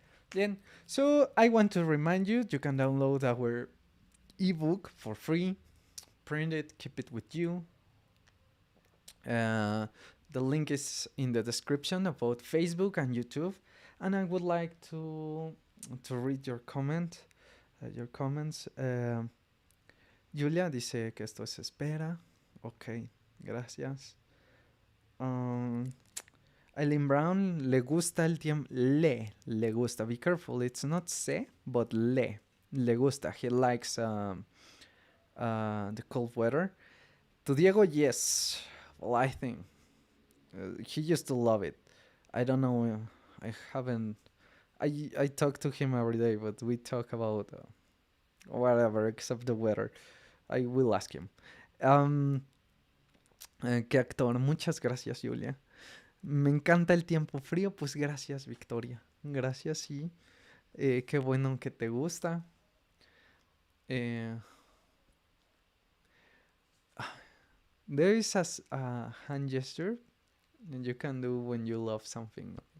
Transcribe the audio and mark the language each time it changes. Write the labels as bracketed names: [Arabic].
[English] Then, so I want to remind you, you can download our ebook for free, print it, keep it with you. The link is in the description of both Facebook and YouTube. And I would like to read your your comments. [Spanish] Julia dice que esto se espera. Ok, gracias. Eileen Brown, le gusta el tiempo. Le gusta. [English] Be careful, it's not se, but [Spanish] le gusta. [English] He likes the cold weather. To Diego, yes. Well, I think he used to love it. I don't know. I haven't. I talk to him every day, but we talk about whatever except the weather. I will ask him. [Spanish] ¿Qué actor? Muchas gracias, Julia. Me encanta el tiempo frío, pues gracias, Victoria. Gracias, sí. Qué bueno que te gusta. [English] Eh, there is a hand gesture you can do when you love something.